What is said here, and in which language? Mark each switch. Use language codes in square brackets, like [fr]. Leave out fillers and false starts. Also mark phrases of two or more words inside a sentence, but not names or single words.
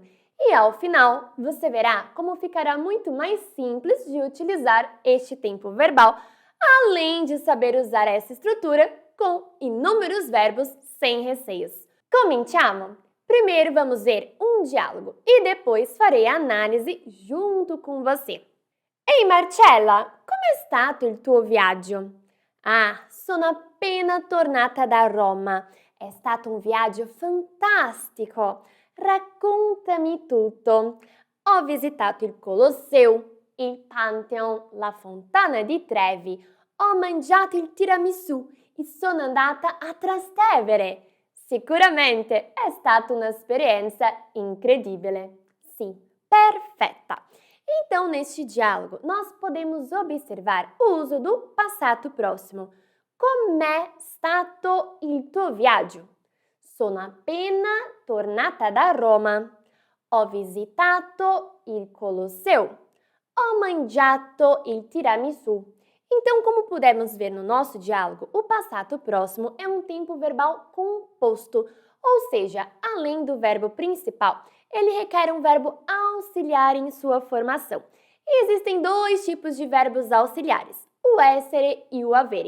[pt] E ao final, você verá como ficará muito mais simples de utilizar este tempo verbal, além de saber usar essa estrutura com inúmeros verbos sem receios. [it] Cominciamo! [pt] Primeiro vamos ver um diálogo e depois farei a análise junto com você. [it] Ehi Marcella, com'è stato il tuo viaggio? Ah, sono appena tornata da Roma. È stato un viaggio fantastico. Raccontami tutto. Ho visitato il Colosseo, il Pantheon, la Fontana di Trevi. Ho mangiato il tiramisù e sono andata a Trastevere. Sicuramente è stata un'esperienza incredibile. Sì, perfetta. [pt] Então, neste diálogo, nós podemos observar o uso do passato próximo. [it] Com'è stato il tuo viaggio? Sono appena tornata da Roma. Ho visitato il Colosseo. Ho mangiato il tiramisù. [pt] Então, como pudemos ver no nosso diálogo, o passato próximo é um tempo verbal composto, ou seja, além do verbo principal, ele requer um verbo auxiliar em sua formação. E existem 2 tipos de verbos auxiliares, o essere e o avere.